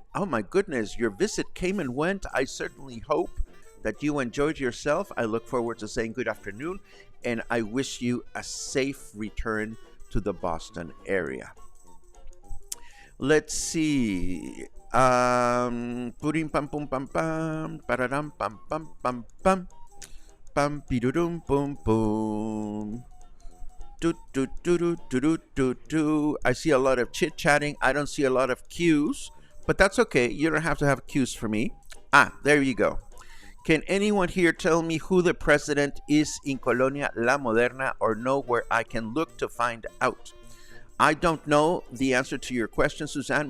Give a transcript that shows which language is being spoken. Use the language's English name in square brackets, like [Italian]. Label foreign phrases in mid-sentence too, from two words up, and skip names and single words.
[English] Oh my goodness, your visit came and went. I certainly hope that you enjoyed yourself. I look forward to saying good afternoon, and I wish you a safe return to the Boston area. Let's see. Purim pam pum pam pam, pararam pam pam pam pam, pam pidurum pum pum. I see a lot of chit-chatting. I don't see a lot of cues, but that's okay. You don't have to have cues for me. There you go. Can anyone here tell me who the president is in Colonia La Moderna, or know where I can look to find out? I don't know the answer to your question, Suzanne.